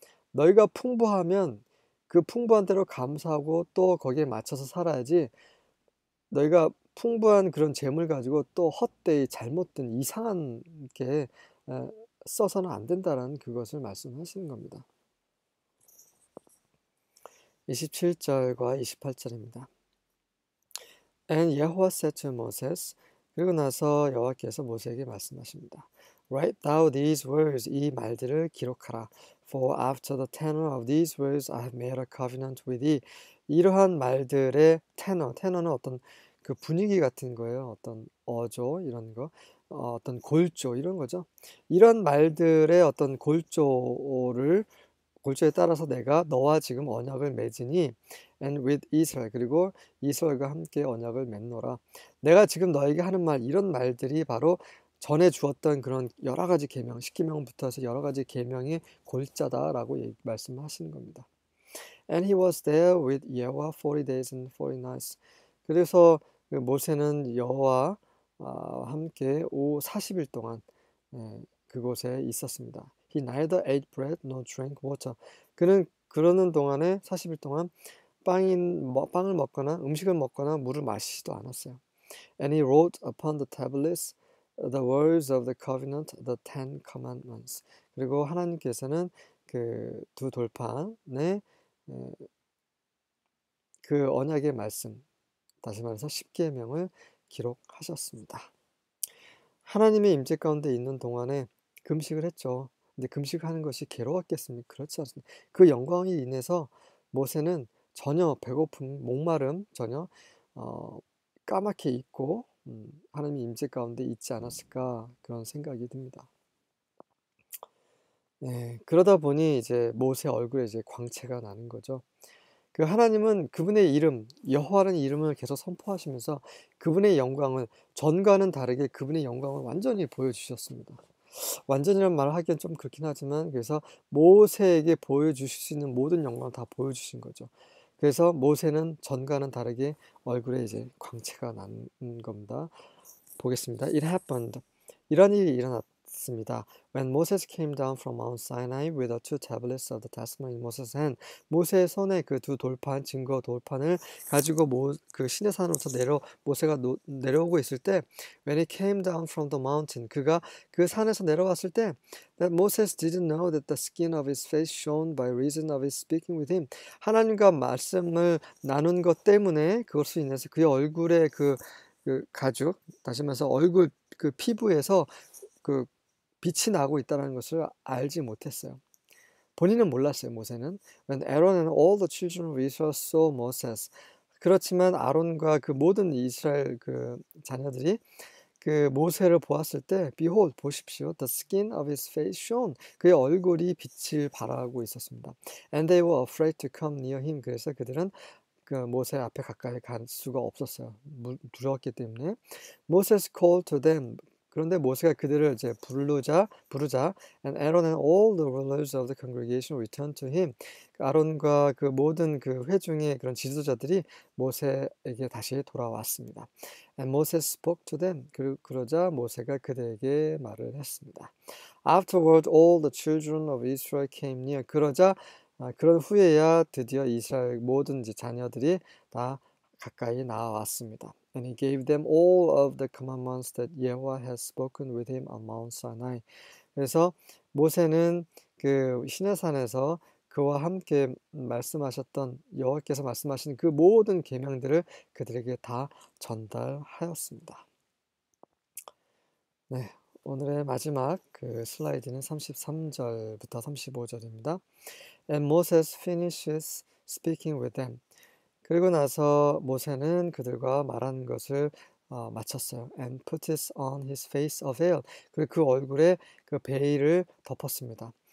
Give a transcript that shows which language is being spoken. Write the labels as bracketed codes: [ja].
[ko] 너희가 풍부하면 그 풍부한 대로 감사하고 또 거기에 맞춰서 살아야지 너희가 풍부한 그런 재물 가지고 또 헛되이 잘못된 이상한 게 써서는 안 된다라는 그것을 말씀하시는 겁니다. 27절과 28절입니다. [en] And Yahweh said to Moses, [ko] 그리고 나서 여호와께서 모세에게 말씀하십니다. [en] Write thou these words, [ko] 이 말들을 기록하라. [en] For after the tenor of these words I have made a covenant with thee. [ko] 이러한 말들의 테너는 어떤 그 분위기 같은 거예요. 어떤 어조 이런 거, 어떤 골조 이런 거죠. 이런 말들의 어떤 골조에 따라서 내가 너와 지금 언약을 맺으니 [en] and with Israel [ko] 그리고 이스라엘과 함께 언약을 맺노라. 내가 지금 너에게 하는 말 이런 말들이 바로 전에 주었던 그런 여러 가지 계명, 10계명부터 해서 여러 가지 계명의 골자다라고 말씀하시는 겁니다. [en] And he was there with Yahweh 40 days and 40 nights. [ko] 그래서 그 모세는 여호와 함께 40일 동안 그곳에 있었습니다. [en] He neither ate bread nor drank water. [ko] 그는 그러는 동안에 40일 동안 빵을 먹거나 음식을 먹거나 물을 마시지도 않았어요. [en] And he wrote upon the tablets the words of the covenant, the Ten Commandments. [ko] 그리고 하나님께서는 그 두 돌판에 그 언약의 말씀, 다시 말해서 10계명을 기록하셨습니다. 하나님의 임재 가운데 있는 동안에 금식을 했죠. 근데 금식하는 것이 괴로웠겠습니까? 그렇지 않습니다. 그 영광이 인해서 모세는 전혀 배고픔, 목마름 전혀 까맣게 잊고 하나님의 임재 가운데 있지 않았을까 그런 생각이 듭니다. 네, 그러다 보니 이제 모세 얼굴에 이제 광채가 나는 거죠. 그 하나님은 그분의 이름, 여호와라는 이름을 계속 선포하시면서 그분의 영광을 전과는 다르게 그분의 영광을 완전히 보여주셨습니다. 완전이란 말을 하기엔 좀 그렇긴 하지만 그래서 모세에게 보여주실 수 있는 모든 영광을 다 보여주신 거죠. 그래서 모세는 전과는 다르게 얼굴에 이제 광채가 난 겁니다. 보겠습니다. [en] It happened. [ko] 이런 일이 일어났습니다. [en] When Moses came down from Mount Sinai with the two tablets of the testimony in Moses' hand. [ko] 모세의 손에 그 두 돌판, 증거 돌판을 가지고 그 시내산으로서 모세가 내려오고 있을 때, [en] when he came down from the mountain, [ko] 그가 그 산에서 내려왔을 때, [en] that Moses didn't know that the skin of his face shone by reason of his speaking with him. [ko] 하나님과 말씀을 나눈 것 때문에 그것으로 인해서 그의 얼굴에 그 가죽, 다시 말해서 얼굴 그 피부에서 그 빛이 나고 있다는 것을 알지 못했어요. 본인은 몰랐어요, 모세는. [en] When Aaron and all the children of Israel saw Moses. [ko] 그렇지만 아론과 그 모든 이스라엘 그 자녀들이 그 모세를 보았을 때, behold, 보십시오, [en] the skin of his face shone. [ko] 그의 얼굴이 빛을 발하고 있었습니다. [en] And they were afraid to come near him. [ko] 그래서 그들은 그 모세 앞에 가까이 갈 수가 없었어요. 두려웠기 때문에. [en] Moses called to them. [ko] 그런데 모세가 그들을 이제 부르자, [en] and Aaron and all the rulers of the congregation returned to him. [ko] 아론과 그 모든 그 회중의 그런 지도자들이 모세에게 다시 돌아왔습니다. [en] And Moses spoke to them. [ko] 그러자 모세가 그들에게 말을 했습니다. [en] Afterward, all the children of Israel came near. [ko] 그러자 그런 후에야 드디어 이스라엘 모든 자녀들이 다 가까이 나왔습니다. [en] And he gave them all of the commandments that Yahweh has spoken with him on Mount Sinai. [ko] 그래서 모세는 그 시내산에서 그와 함께 말씀하셨던 여호와께서 말씀하신 그 모든 계명들을 그들에게 다 전달하였습니다. 네, 오늘의 마지막 그 슬라이드는 33절부터 35절입니다. [en] And Moses finishes speaking with them. [ko] 그리고 나서 모세는 그들과 말한 것을 마쳤어요. [en] And put on his face a veil. [ko] 그리고 그 얼굴에 그 베일을 덮었습니다.